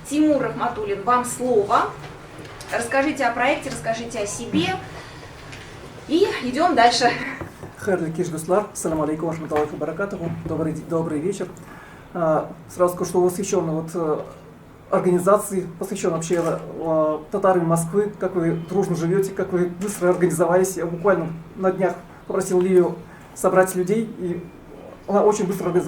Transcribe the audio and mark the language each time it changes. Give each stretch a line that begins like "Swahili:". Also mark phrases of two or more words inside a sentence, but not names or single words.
Russian: Тимур Рахматуллин, вам слово. Расскажите о проекте, расскажите о себе. И идем дальше.
Tatar: Хайрлы Кишгуслар,
Arabic: سلام عليكم، رحمة الله و بركاته.
Russian: Добрый вечер. Сразу скажу, что посвящен организации, посвящен вообще татарам Москвы, как вы дружно живете, как вы быстро организовались. Я буквально на днях попросил Лию собрать людей, и она очень быстро организовала.